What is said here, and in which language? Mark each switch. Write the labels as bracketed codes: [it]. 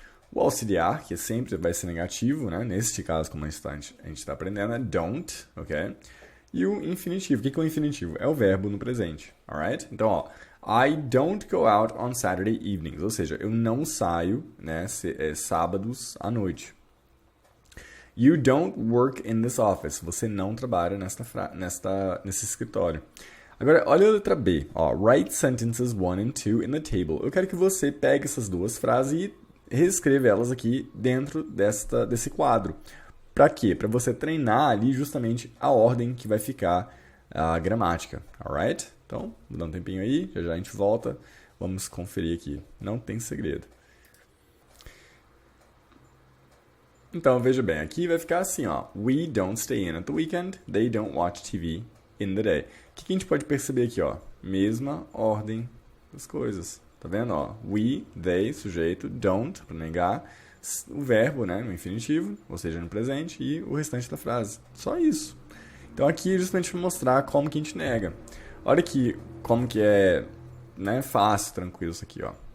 [pt] O auxiliar, que sempre vai ser negativo, né? Neste caso, como a gente está aprendendo, é don't, ok? E o infinitivo. O que é o infinitivo? É o verbo no presente, alright? Então, ó, [en] I don't go out on Saturday evenings. [pt] Ou seja, eu não saio, né, sábados à noite. [en] You don't work in this office. [pt] Você não trabalha nesse escritório. Agora, olha a letra B. [en] Ó, write sentences 1 and 2 in the table. [pt] Eu quero que você pegue essas duas frases e reescreva elas aqui dentro desse quadro. Para quê? Para você treinar ali justamente a ordem que vai ficar a gramática. Alright? Então, vou dar um tempinho aí, já a gente volta. Vamos conferir aqui. Não tem segredo. Então, veja bem, aqui vai ficar assim, ó. [en] We don't stay in at the weekend. They don't watch TV in the day. [pt] O que a gente pode perceber aqui, ó? Mesma ordem das coisas. Tá vendo, ó? We, they, sujeito, don't, para negar. O verbo, né, no infinitivo, ou seja, no presente, e o restante da frase. Só isso. Então, aqui é justamente para mostrar como que a gente nega. Olha aqui como que é, né, fácil, tranquilo isso aqui, ó.